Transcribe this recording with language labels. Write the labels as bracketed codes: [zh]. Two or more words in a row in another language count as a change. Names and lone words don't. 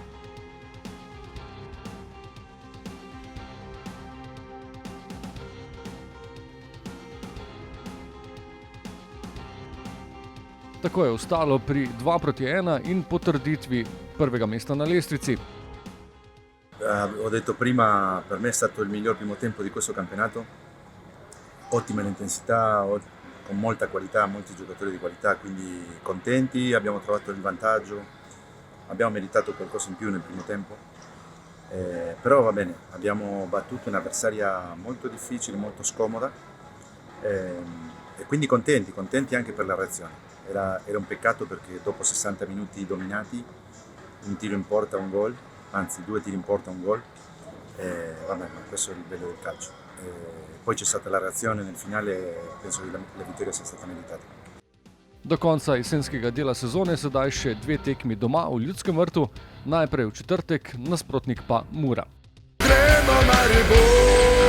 [sl] Tako je ostalo pri 2-1 in potrditvi prvega mesta na lestvici. [it] Ho detto prima, per me è stato il miglior primo tempo di questo campionato. Ottima l'intensità, con molta qualità, molti giocatori di qualità, quindi contenti, abbiamo trovato il vantaggio, abbiamo meritato qualcosa in più nel primo tempo. Però va bene, abbiamo battuto un'avversaria molto difficile, molto scomoda e quindi contenti anche per la reazione. Era un peccato perché dopo 60 minuti dominati, un tiro in porta, un gol, anzi 2 tiri in porta, un gol, vabbè, ma questo è il bello del calcio. Poi c'è stata la reazione nel finale, penso che la vittoria sia stata meritata. [sl] Do konca jesenskega dela sezone sedaj še 2 tekmi doma v Ljudskem vrtu, najprej v četrtek, nasprotnik pa Mura. Gremo Maribor!